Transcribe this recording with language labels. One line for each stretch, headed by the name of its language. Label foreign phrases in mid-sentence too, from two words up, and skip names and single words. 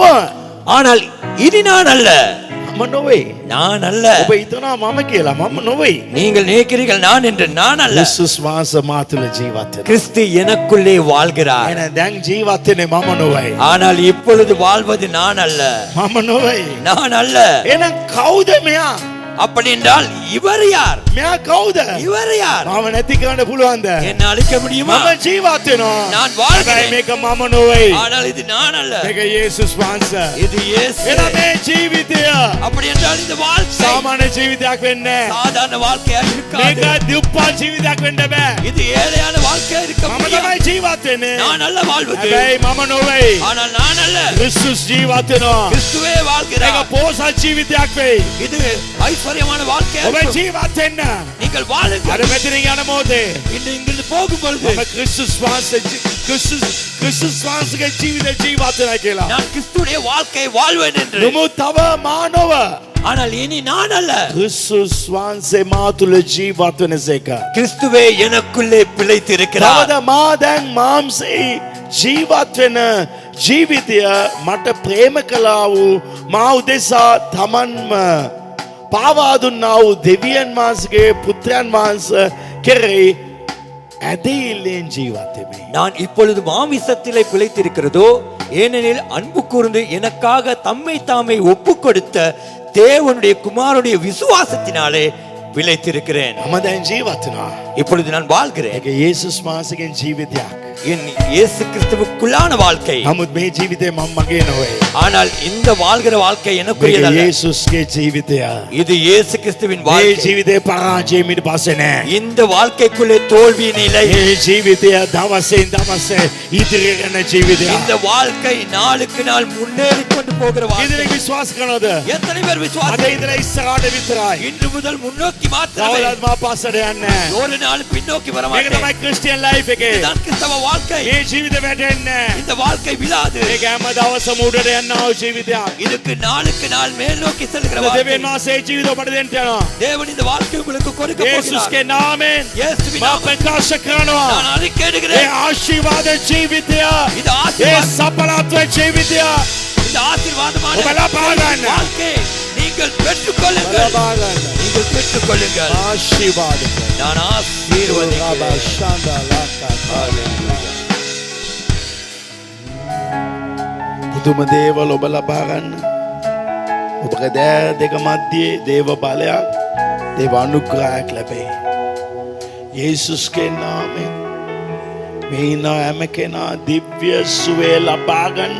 Tamil: ஆனால் இனி நான் அல்ல.
Sinhala: මම නොවේ.
Tamil: நான் அல்ல.
Sinhala: ඔබ හිතනවා මම කියලා මම නොවේ.
Tamil: நீங்கள் நினைக்கிறீர்கள் நான் என்று. நான் அல்ல.
Sinhala: යේසුස් වහන්සේ මා තුළ ජීවත් වෙනවා.
Tamil: கிறிஸ்து எனக்குள்ளே வாழ்கிறார்.
Sinhala: එහෙනම් දැන් ජීවත් වෙන්නේ මම නොවේ.
Tamil: ஆனால் இப்பொழுது வாழ்வது நான் அல்ல.
Sinhala: මම නොවේ.
Tamil: நான் அல்ல.
Sinhala: එහෙනම් කවුද මෙයා?
Tamil: அப்படி என்றால் இவர் யார்?
Sinhala: මෙයා කවුද?
Tamil: இவர் யார்?
Sinhala: මම නැති කරන්න පුළුවන්ද?
Tamil: என்ன அழிக்க முடியுமா?
Sinhala: මම ජීවත් වෙනවා.
Tamil: நான்
Sinhala: හැබැයි
Tamil: வாழ்கிறேன்.
Sinhala: මේක මම නොවේ.
Tamil: ஆனால் இது நான் அல்ல.
Sinhala: මේක යේසුස් වහන්සේ.
Tamil: இது இயேசு.
Sinhala: එහෙනම් මේ ජීවිතය
Tamil: அப்படி என்றால் இந்த வாழ்க்கை
Sinhala: සාමාන්‍ය ජීවිතයක් වෙන්නේ නැහැ.
Tamil: சாதாரண வாழ்க்கையா
Sinhala: මේක
Tamil: இருக்காது.
Sinhala: දුප්පත් ජීවිතයක් වෙන්න බෑ.
Tamil: இது ஏழையான வாழ்க்கையா இருக்க
Sinhala: මම
Tamil: முடியாது.
Sinhala: තමයි ජීවත් වෙන්නේ.
Tamil: நான் அல்ல வாழ்வது.
Sinhala: හැබැයි මම නොවේ.
Tamil: ஆனால் நான் அல்ல.
Sinhala: ක්‍රිස්තුස් ජීවත් වෙනවා.
Tamil: கிறிஸ்துவே
Sinhala: මේක
Tamil: வாழ்கிறார்.
Sinhala: පෝසත් ජීවිතයක් වෙයි.
Tamil: இது ஐஸ்வர்யமான வாழ்க்கையா
Sinhala: ඔබ
Tamil: இருக்கும்.
Sinhala: ජීවත් වෙන්න.
Tamil: நீங்கள் வாழுங்கள்.
Sinhala: අර මෙතනින් යන මොහොතේ
Tamil: இன்று இங்கிருந்து போகும் பொழுது
Sinhala: මම ක්‍රිස්තුස් වහන්සේගේ ජීවිතය ජීවත් වෙනවා කියලා.
Tamil: நான் கிறிஸ்துடைய வாழ்க்கையை வாழ்வேன் என்று.
Sinhala: නමුත් තව මානව
Tamil: ஆனால் இனி நான் அல்ல.
Sinhala: ක්‍රිස්තුස් වහන්සේ මා තුළ ජීවත් වෙනසේක.
Tamil: கிறிஸ்துவே எனக்குள்ளே பிழைத்திருக்கிறார்.
Sinhala: තවද මා දැන් මාම්සේ ජීවත් වෙන ජීවිතය මට ප්‍රේම කළා වූ මා උදෙසා තමන්ම පාවා දුන්නා වූ දෙවියන් වහන්සේගේ පුත්‍රයන් වහන්සේ කෙරෙහි ඇදහිල්ලෙන් ජීවත් වෙමි.
Tamil: நான் இப்பொழுது மாமிசத்திலே பிழைத்திருக்கிறதோ ஏனெனில் அன்பு கூர்ந்து எனக்காக தம்மை தாமே ஒப்பு கொடுத்த தேவனுடைய குமாரனுடைய விசுவாசத்தினாலே பிழைத்திருக்கிறேன்.
Sinhala: මම දැන් ජීවත් වෙනවා.
Tamil: இப்பொழுது நான் வாழ்கிறேன்.
Sinhala: ඒක යේසුස් වහන්සේගෙන් ජීවිතයක්.
Tamil: என் இயேசு கிறிஸ்துவுக்குள்ளான வாழ்க்கை.
Sinhala: නමුත් මේ ජීවිතේ මම මගේ නොවේ.
Tamil: ஆனால் இந்த வாழ்கிற வாழ்க்கை
Sinhala: මේක
Tamil: எனக்குரியதல்ல.
Sinhala: යේසුස්ගේ ජීවිතය.
Tamil: இது இயேசு கிறிஸ்துவின்
Sinhala: මේ
Tamil: வாழ்க்கை.
Sinhala: ජීවිතේ පරාජය මිට පස්සේ නෑ.
Tamil: இந்த வாழ்க்கைக்குள்ளே தோல்வியின் இல்லை.
Sinhala: මේ ජීවිතය දවසෙන් දවස ඉදිරියට යන ජීවිතයක්.
Tamil: இந்த வாழ்க்கை நாளுக்கு நாள் முன்னேறி கொண்டு போகிற வாழ்க்கை.
Sinhala: ඉදිරියට විශ්වාස කරනවද?
Tamil: எத்தனை பேர்
Sinhala: අද
Tamil: விசுவாசம்?
Sinhala: ඉඳලා ඉස්සරහට විතරයි.
Tamil: இன்று முதல் முன்னோக்கி மாத்திரமே.
Sinhala: කවදාවත් මා පස්සට යන්නේ නෑ.
Tamil: ஒரு நாள் பின்னோக்கி வர
Sinhala: මේක
Tamil: மாட்டேன்.
Sinhala: තමයි
English: Christian life
Sinhala: එකේ.
Tamil: இதுதான் கிறிஸ்தவ வாழ்க்கை.
Sinhala: මේ ජීවිත වැටෙන්නේ නෑ.
Tamil: இந்த வாழ்க்கை விழாது.
Sinhala: මේක හැම දවසම උඩට යනවා ජීවිතයක්.
Tamil: இதுக்கு நாளுக்கு நாள் மேல் நோக்கி செல்கிற வாழ்க்கை.
Sinhala: දෙවියන් වහන්සේ ජීවිත ඔබට දෙන්න යනවා.
Tamil: தேவன் இந்த வாழ்க்கை உங்களுக்கு கொடுக்க போகிறார்.
Sinhala: යේසුස්ගේ නාමයෙන්
Tamil: இயேசுவின்
Sinhala: මා
Tamil: நாமத்தில்
Sinhala: ප්‍රකාශ කරනවා.
Tamil: நான்
Sinhala: ඒ
Tamil: அறிக்கையிடுகிறேன்.
Sinhala: ආශිර්වාද ජීවිතය.
Tamil: இது
Sinhala: ඒ
Tamil: ஆசீர்வாத
Sinhala: සඵලත්ව ජීවිතය.
Tamil: இந்த ஆசீர்வாதமான
Sinhala: ඔබ ලබා ගන්න.
Tamil: வாழ்க்கை நீங்கள் பெற்றுக்கொள்ளுங்கள்.
Sinhala: ලබා ගන්න.
Tamil: நீங்கள் பெற்றுக்கொள்ளுங்கள்.
Sinhala: ආශිර්වාද
Tamil: நான் ஆசீர்வதிக்கிறேன்.
Sinhala: පුදුම දේවල් ඔබ ලබා ගන්න. ඔබගේ දෑ දෙක මැද්දේ දේව බලයක්, දේව අනුග්‍රහයක් ලැබේ. යේසුස්ගේ නාමයෙන් මේ ඉන්න හැම කෙනා දිව්‍ය සුවය ලබා ගන්න.